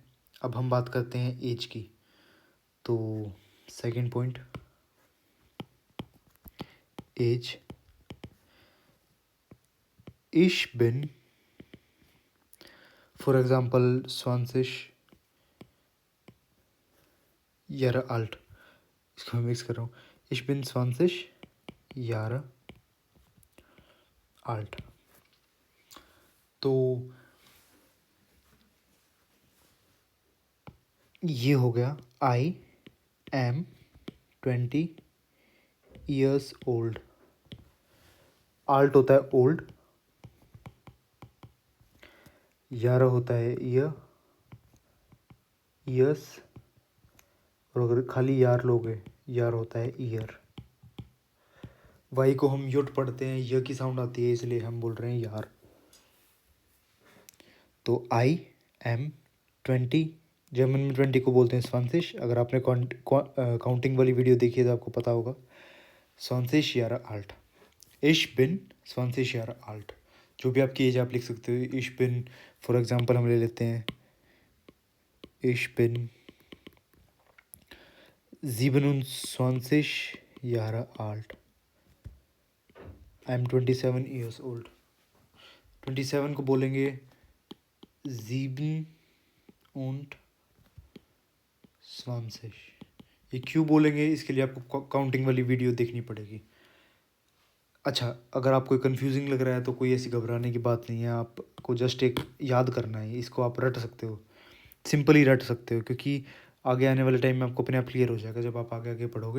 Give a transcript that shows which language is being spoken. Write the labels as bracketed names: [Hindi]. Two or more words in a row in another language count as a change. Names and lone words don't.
[Hindi] अब हम बात करते हैं एज की। तो [English] second point, [Hindi] एज, [German] ich bin, [English] for example [German] 20 Jahre alt, [Hindi] इसको मैं मिक्स कर रहा हूँ, [German] ich bin 20 Jahre alt। [Hindi] तो ये हो गया [English] I am 20 years old. [Hindi] आल्ट होता है ओल्ड, यार होता है [English] year, years, [Hindi] और अगर खाली यार लोगे, यार होता है ईयर। वाई को हम युट पढ़ते हैं, य की साउंड आती है, इसलिए हम बोल रहे हैं यार। तो [English] I am 20, [Hindi] जर्मन में 20 को बोलते हैं 20। अगर आपने काउंटिंग वाली वीडियो देखी है तो आपको पता होगा। [German] 20 Jahre alt, ich bin 20 Jahre alt। [Hindi] जो भी आपकी एज आप लिख सकते हो। [German] ich bin, [English] for example [Hindi] हम ले लेते हैं, [German] ich bin 27 Jahre alt, [English] I am 27 years old. [Hindi] 27 को बोलेंगे 27। ये क्यों बोलेंगे, इसके लिए आपको काउंटिंग वाली वीडियो देखनी पड़ेगी। अच्छा, अगर आपको कंफ्यूजिंग लग रहा है तो कोई ऐसी घबराने की बात नहीं है, आपको जस्ट एक याद करना है, इसको आप रट सकते हो, सिंपली रट सकते हो, क्योंकि आगे आने वाले टाइम में आपको अपने आप क्लियर हो जाएगा जब आप आगे आगे पढ़ोगे।